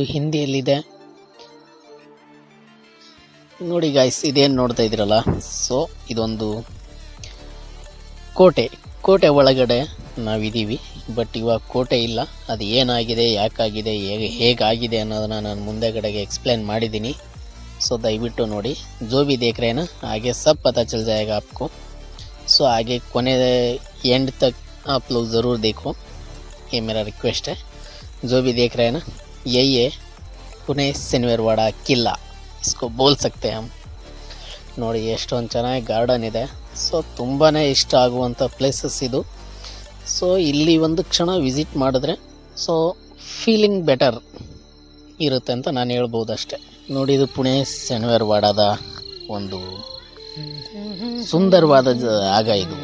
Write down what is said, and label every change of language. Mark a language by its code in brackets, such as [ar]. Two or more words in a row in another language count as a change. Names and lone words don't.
[kn] ಹಿಂದಿಯಲ್ಲಿದೆ ನೋಡಿ ಗಾಯ್ಸ್. ಇದೇನು ನೋಡ್ತಾ ಇದ್ದೀರಲ್ಲ, ಸೊ ಇದೊಂದು ಕೋಟೆ ಒಳಗಡೆ ನಾವಿದ್ದೀವಿ. ಬಟ್ ಇವಾಗ ಕೋಟೆ ಇಲ್ಲ. ಅದು ಏನಾಗಿದೆ, ಯಾಕಾಗಿದೆ, ಹೇಗಾಗಿದೆ ಅನ್ನೋದನ್ನು ನಾನು ಮುಂದೆಗಡೆಗೆ ಎಕ್ಸ್ಪ್ಲೇನ್ ಮಾಡಿದ್ದೀನಿ. ಸೊ ದಯವಿಟ್ಟು ನೋಡಿ. [hi] जो भी देख रहे हैं ना, आगे सब पता चल जाएगा आपको. सो आगे कोने एंड तक आप लोग ज़रूर देखो, ये मेरा रिक्वेस्ट है. जो भी देख रहे हैं ना, यही है पुणे शनिवार वाड़ा किला, इसको बोल सकते हैं हम. [kn] ನೋಡಿ ಎಷ್ಟೊಂದು ಚೆನ್ನಾಗಿ ಗಾರ್ಡನ್ ಇದೆ. ಸೊ ತುಂಬಾ ಇಷ್ಟ ಆಗುವಂಥ ಪ್ಲೇಸಸ್ ಇದು. ಸೊ ಇಲ್ಲಿ ಒಂದು ಕ್ಷಣ ವಿಸಿಟ್ ಮಾಡಿದ್ರೆ ಸೊ [en] feeling better [kn] ಇರುತ್ತೆ ಅಂತ ನಾನು ಹೇಳ್ಬೋದು ಅಷ್ಟೆ. ನೋಡಿ, ಇದು ಪುಣೆ ಶನಿವಾರ ವಾಡದ ಒಂದು ಸುಂದರವಾದ ಜಾಗ ಇದು.